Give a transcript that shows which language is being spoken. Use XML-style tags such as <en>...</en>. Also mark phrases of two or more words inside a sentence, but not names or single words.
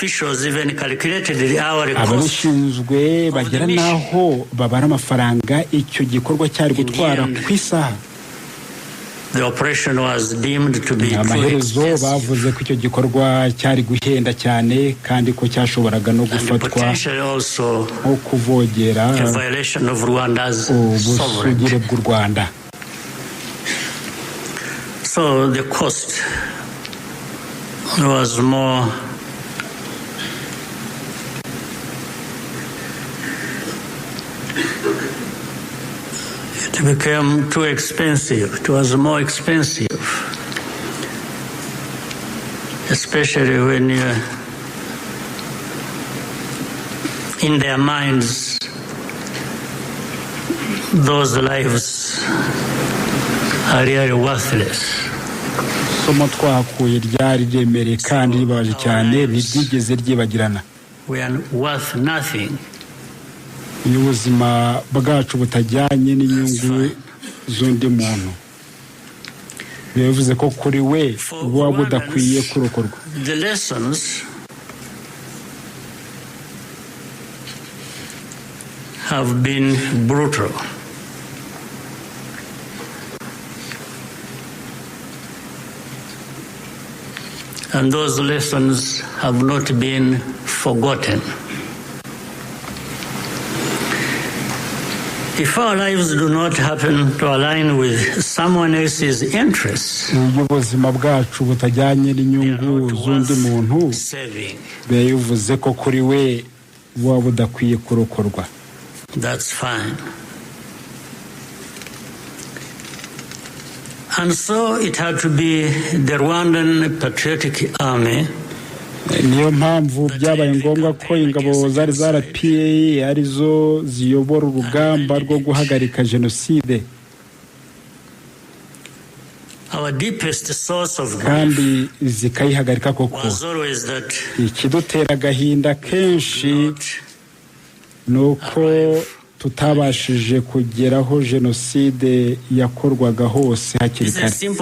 <rw>Ababishinzwe bagera n'aho babara amafaranga icyo gikorwa cyari gutwara ku isaha. Amaherezo bavuze ko icyo gikorwa cyari guhenda cyane kandi ko cyashoboraga no gufatwa nko kuvogera ubusugire bw'u Rwanda.</rw> <en>So the cost was more it became too expensive. It was more expensive, especially when in their minds those lives are really worthless.</en> <rw>Somo twakuye ryari remereye kandi ribabaje cyane ntiryigeze ryibagirana.</rw> <en>We are worth nothing.</en> <rw>Ubuzima bwacu butajyanye n'inyungu z'undi muntu. Bivuze ko kuri we buba budakwiye kurokorwa.</rw> <en>The lessons have been brutal. And those lessons have not been forgotten. If our lives do not happen to align with someone else's interests,</en> <rw>ubuzima bwacu butajyanye n'inyungu z'undi muntu, bivuze ko kuri we buba budakwiye kurokorwa.</rw> <en>That's fine. And so it had to be the Rwandan Patriotic Army.</en> <rw>Niyo mpamvu byabaye ngombwa ko ingabo zari zarapiye arizo ziyobora urugamba rwo guhagarika jenoside. Kandi zikayihagarika koko. Ikidutera agahinda kenshi nuko tutabashije kugeraho jenoside yakorwaga hose hakiri kare.</rw>